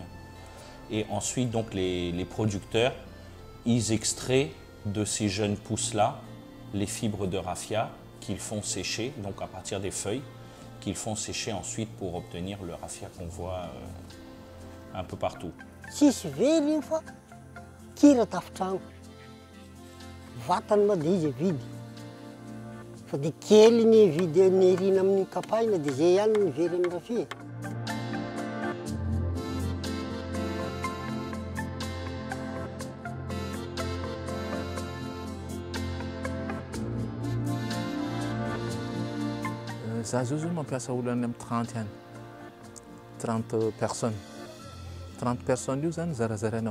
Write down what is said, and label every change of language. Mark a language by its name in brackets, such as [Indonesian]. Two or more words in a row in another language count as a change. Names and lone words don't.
[French] Et ensuite, donc, les producteurs, ils extraient de ces jeunes pousses-là les fibres de raffia qu'ils font sécher, donc à partir des feuilles, qu'ils font sécher ensuite pour obtenir le raffia qu'on voit un peu partout. [Malagasy] Tsisy very iny fa kira tafitrano vatany ma dia izy vidy fa dia kely ny vidy ny rina amin'ny kapaina dia zay ihany ny very amin'ny raffia. Za zao zao mampiasa olo any amin'ny 30 any 30 personnes 30 personnes io zany zarazaraina